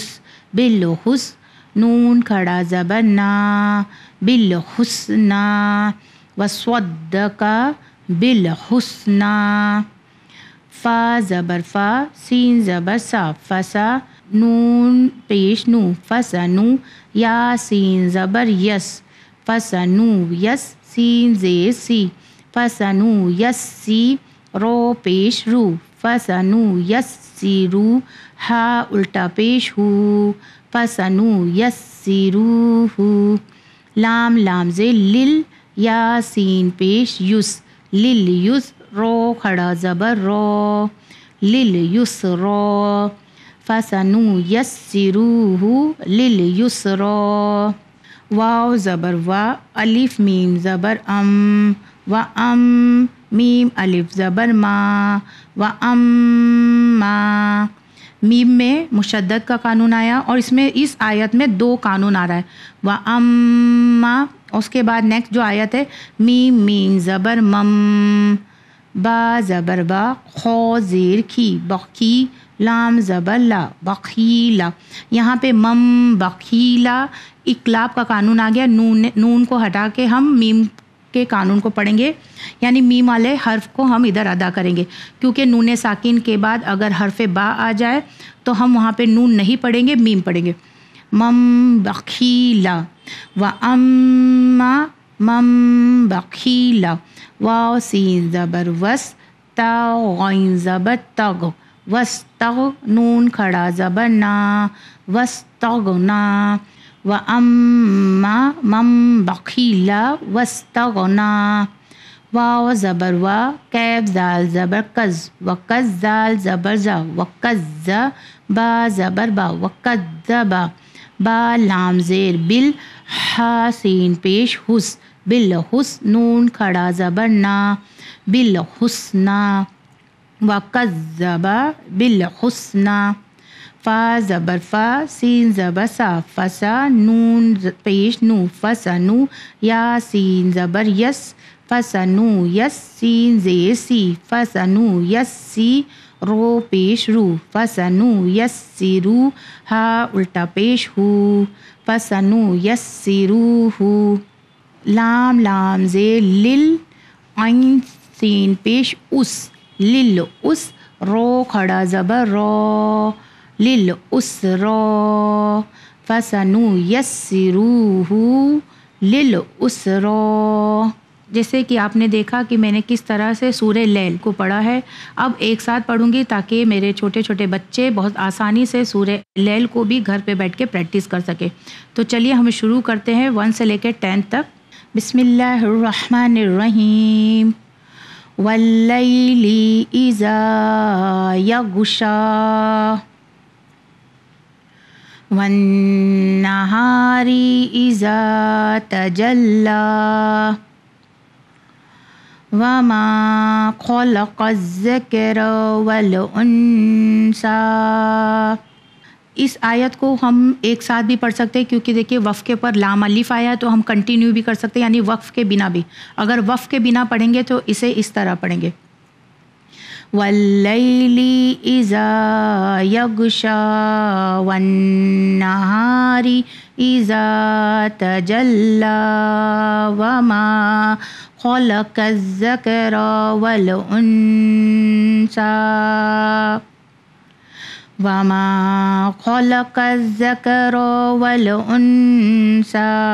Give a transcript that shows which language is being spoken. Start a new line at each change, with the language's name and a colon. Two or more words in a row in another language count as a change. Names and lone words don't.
Urdu: بالحس، نون کھڑا زبر نا، بالحسنا، وسود کا، بالحسنا، فا زبر فا، سین زبر سا، فسا، نون پیش نو، فسنو، یا سین زبر یس، فسنو یس، سین زیر سی، فسنو یس سی، رو پیش رو، فسنو یس یسرو ہا الٹا پیش ہو فسنیسرہ لام لام زیر لل یا سین پیش یس لل یس رو کھڑا زبر رو لل یس رو فسنیسرہ للیسرا واو زبر وا الف میم زبر و میم الف زبر ما و ما میم میں مشدد کا قانون آیا اور اس آیت میں 2 قانون آ رہا ہے و اما اس کے بعد نیکسٹ جو آیت ہے میم زبر مم با زبر با خو زیر کھی بخی لام زبر لا بخیلا یہاں پہ مم بخیلا اقلاب کا قانون آ گیا نون کو ہٹا کے ہم میم کے قانون کو پڑھیں گے یعنی میم والے حرف کو ہم ادھر ادا کریں گے کیونکہ نون ساکن کے بعد اگر حرف با آ جائے تو ہم وہاں پہ نون نہیں پڑھیں گے میم پڑھیں گے مم بخیلا و اما مم بخیلا واو سین زبر وس تا غین زبر تگ وستغ نون کھڑا زبر نا وستغنا و اما مم بخیلا وستغنا واو زبر وا کیف زال زبر کز وکز زال زبر زا وکز با زبر با وکذبا با لام زیر بل ہا سین پیش حس بالحس نون کھڑا زبر نا بالحسنا وکذب بالحسنا فا زبر فا سین زبر سا فسا نون پیش نو فسنو یا سین زبر یس فسنو یس سین زیر سی فسنو یس سی رو پیش رو فسنو یس سی رو ہا الٹا پیش ہو فسنو یس سی رو ہو لام لام زیر لل عین سین پیش اس لل اس رو کھڑا زبر رو لل اس رو فسنیسرہ لل اس رو جیسے کہ آپ نے دیکھا کہ میں نے کس طرح سے سورہ لیل کو پڑھا ہے اب ایک ساتھ پڑھوں گی تاکہ میرے چھوٹے چھوٹے بچے بہت آسانی سے سورہ لیل کو بھی گھر پہ بیٹھ کے پریکٹس کر سکے تو چلیے ہم شروع کرتے ہیں 1 سے لے کے 10 تک
Arabic: بسم اللہ الرحمن الرحیم واللیل اذا یغشا والنہار اذا تجلی وما خلق الذکر والانثی
Urdu: اس آیت کو ہم ایک ساتھ بھی پڑھ سکتے ہیں کیونکہ دیکھیے وقف کے پر لام الف آیا ہے تو ہم کنٹینیو بھی کر سکتے ہیں یعنی وقف کے بنا بھی اگر وقف کے بنا پڑھیں گے تو اسے اس طرح پڑھیں گے
Arabic: واللیل اذا یغشا والنہار اذا تجلی وما خلق الذکر والانثی وما خلق الذکر والانثی